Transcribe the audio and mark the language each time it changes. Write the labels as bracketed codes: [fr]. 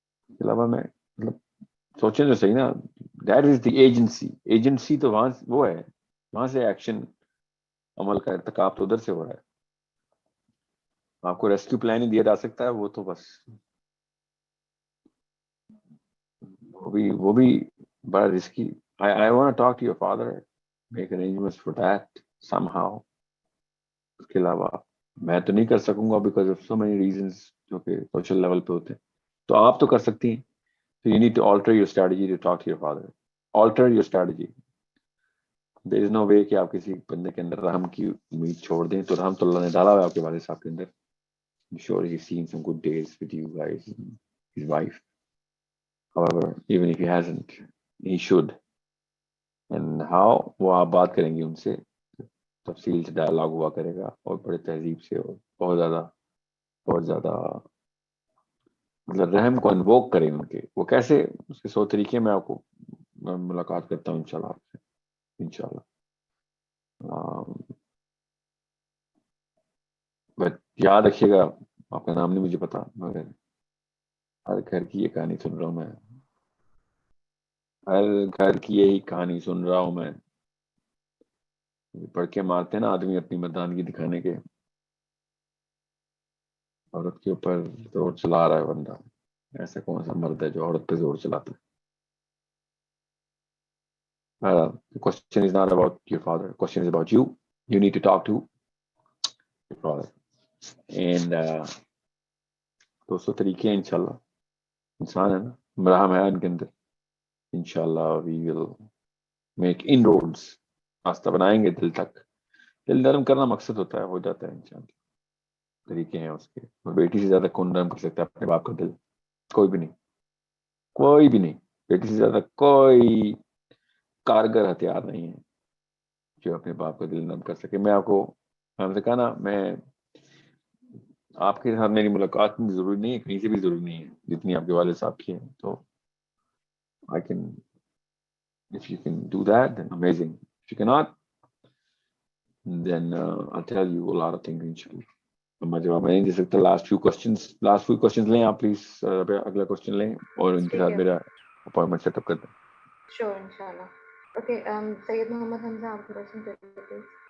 [ur] اس کے علاوہ میں مطلب سوچیں تو صحیح نا, that is the agency. Agency تو وہاں وہ ہے, وہاں سے ایکشن عمل کا ارتکاب تو ادھر سے ہو رہا ہے. آپ کو ریسکیو پلان ہی دیا جا سکتا ہے, وہ تو بس وہ بھی بڑا risky. [en] I want to talk to your father, make arrangements for that somehow. [ur] اس کے علاوہ میں تو نہیں کر سکوں گا [en] because of so many reasons [ur] جو کہ سوشل لیول پہ ہوتے ہیں. تو آپ تو کر سکتی ہیں. [en] So you need to alter your strategy to talk to your father. Alter your strategy. There is no way [ur] کہ آپ کسی بندے کے اندر رحم کی امید چھوڑ دیں. تو رحمت اللہ نے ڈالا ہوا آپ کے والد صاحب کے اندر. [en] I'm sure he's seen some good days with you guys and his wife. However, even if he hasn't, he should. And how? [ur] وہ آپ بات کریں گے ان سے, تفصیل سے ڈائلاگ ہوا کرے گا اور بڑے تہذیب سے, اور بہت زیادہ مطلب رحم کو انووک کریں ان کے. وہ کیسے, اس کے 100 طریقے میں آپ کو ملاقات کرتا ہوں انشاءاللہ آپ سے, انشاءاللہ. بٹ یاد رکھیے گا, آپ کا نام نہیں مجھے پتا, مگر ہر گھر کی یہ کہانی سن رہا ہوں میں, ہر گھر کی یہی کہانی سن رہا ہوں میں. پڑھ کے مارتے ہیں نا آدمی اپنی مردانگی دکھانے کے, عورت کے اوپر زور چلا رہا ہے بندہ. ایسا کون سا مرد ہے جو عورت پہ زور چلاتا ہے؟ [en] The question is not about your father. The question is about you. You need to talk to your father. [ur] And 200 طریقے ہیں انشاءاللہ. انسان ہے نا, مراہم ہے ان کے اندر. [en] انشاءاللہ we will make inroads. [ur] راستہ بنائیں گے دل تک. دل نرم کرنا مقصد ہوتا ہے, ہو جاتا ہے انشاءاللہ. طریقے ہیں اس کے. اور بیٹی سے زیادہ کون نرم کر سکتا ہے اپنے باپ کا دل؟ کوئی بھی نہیں, کوئی بھی نہیں. بیٹی سے زیادہ کوئی کارگر ہتھیار نہیں ہے جو اپنے باپ کا دل نرم کر سکے. میں آپ کو سے کہا نا, میں آپ کے ساتھ میری ملاقات میں ضروری نہیں ہے, کہیں سے بھی ضروری نہیں ہے جتنی آپ کے والد صاحب کی ہے. [en] تو I can, if you can do that, then amazing. If you cannot, then I'll tell you a lot of things inshallah. [ur] میں جواب نہیں دے سکتا. لاسٹ فیو کوشچنز لیں آپ پلیز. اگلا کوشچن لیں اور ان کے ساتھ میرا اپوائنٹمنٹ سیٹ اپ کر دیں. شیور انشاءاللہ. اوکے, سید محمد حمزہ آپ کا کوشچن کر دیجیے.